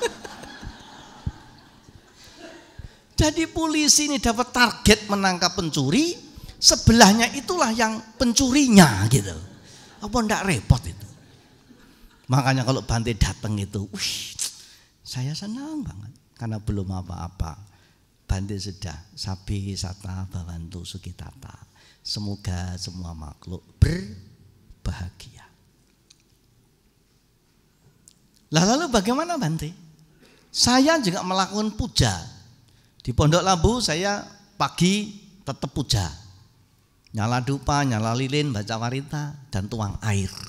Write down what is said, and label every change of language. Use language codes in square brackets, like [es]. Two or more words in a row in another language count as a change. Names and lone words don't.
[id] Jadi polisi ini dapat target menangkap pencuri, sebelahnya itulah yang pencurinya gitu. Apa enggak repot itu? Makanya kalau Bante datang itu, saya senang banget karena belum apa-apa. Bante sudah [pi] sabi sata bawantu sukitata. [id] Semoga semua makhluk berbahagia. Lalu bagaimana Bante? Saya juga melakukan puja. Di Pondok Labu saya pagi tetap puja. Nyala dupa, nyala lilin, baca warita, dan tuang air.